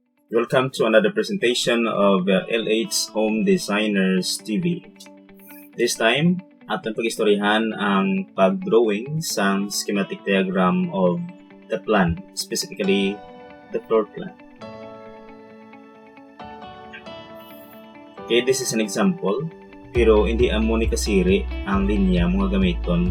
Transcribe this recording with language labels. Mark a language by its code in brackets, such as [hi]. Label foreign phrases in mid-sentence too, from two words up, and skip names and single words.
[en] Welcome to another presentation of LH Home Designers TV. This time, [hil] aton pag-istoryahan ang pag-drawing sa [en] schematic diagram of the plan, specifically the floor plan. Okay, this is an example, [hil] pero hindi amo ni kasiri ang linya mga gamiton.